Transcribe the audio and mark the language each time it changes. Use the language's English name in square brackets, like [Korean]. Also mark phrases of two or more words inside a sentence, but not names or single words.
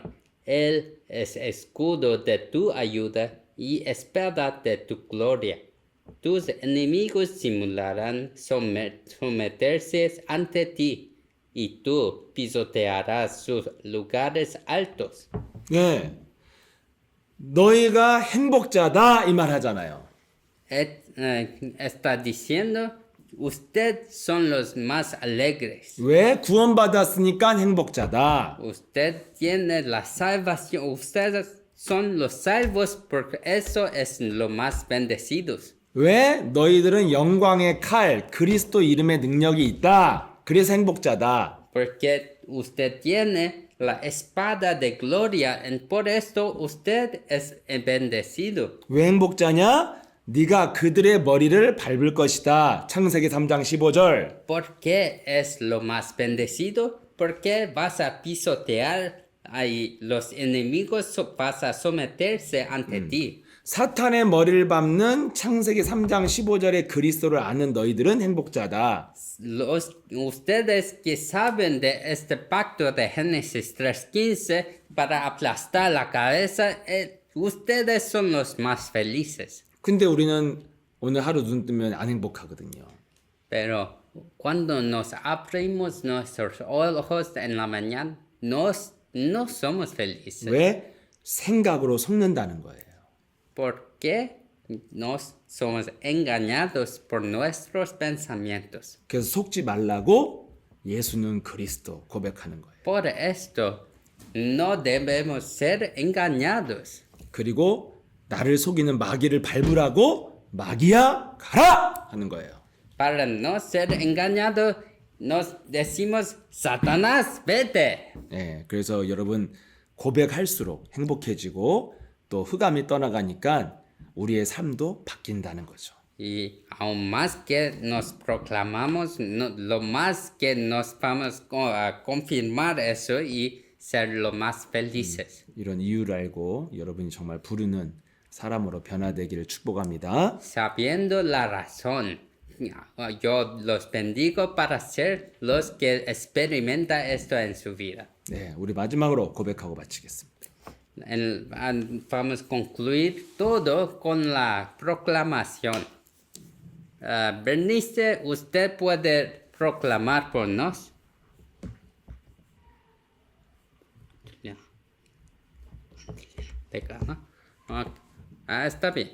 [Spanish] Él es escudo de tu ayuda y espada de tu gloria. Tus enemigos simularán someterse ante ti, y tú pisotearás sus lugares altos. [Korean] 예. 너희가 행복자다 이 말 하잖아요. [Spanish] Está diciendo, ustedes son los más alegres. [Korean] 왜? 구원받았으니까 행복자다. [Spanish] Usted tiene la salvación. Ustedes son los salvos porque eso es lo más bendecidos. [Korean] 왜? 너희들은 영광의 칼, 그리스도 이름의 능력이 있다. 그래서 행복자다. [Spanish] Porque usted tiene la espada de gloria. Y por esto usted es bendecido. [Korean] 왜 행복자냐? 네가 그들의 머리를 밟을 것이다. 창세기 3장 15절. [Spanish] ¿Por qué es lo más bendecido? Porque vas a pisotear ahí los enemigos, vas a someterse ante ti. [Korean] 사탄의 머리를 밟는 창세기 3장 15절의 그리스도를 아는 너희들은 행복자다. [Spanish] Ustedes que saben de este pacto de Génesis 3:15 para aplastar la cabeza, ustedes son los más felices. [Korean] 근데 우리는 오늘 하루 눈 뜨면 안 행복하거든요. [Spanish] Pero cuando nos abrimos nuestros ojos en la mañana, no somos felices. [Korean] 왜? 생각으로 속는다는 거예요. [Spanish] Porque nos somos engañados por nuestros pensamientos. [Korean] 그래서 속지 말라고 예수는 그리스도 고백하는 거예요. [Spanish] Por esto, no debemos ser engañados. [Korean] 그리고 나를 속이는 마귀를 밟으라고 마귀야 가라 하는 거예요. [Spanish] Para no ser engañados, nos decimos, Satanás, vete. [Korean] 예, 그래서 여러분 고백할수록 행복해지고 또 흑암이 떠나가니까 우리의 삶도 바뀐다는 거죠. [Spanish] Y aún más que nos proclamamos, lo más que nos vamos a confirmar eso y ser lo más felices. [Korean] 이런 이유를 알고 여러분이 정말 부르는 사람으로 변화되기를 축복합니다. [Spanish] Sabiendo la razón, yo los bendigo para ser los que experimenta esto en su vida. [Korean] 네, 우리 마지막으로 고백하고 마치겠습니다. [Spanish] Vamos a concluir todo con la proclamación. Bernice, ¿usted puede proclamar por nos? Ya. ¿no? Okay. Está bien.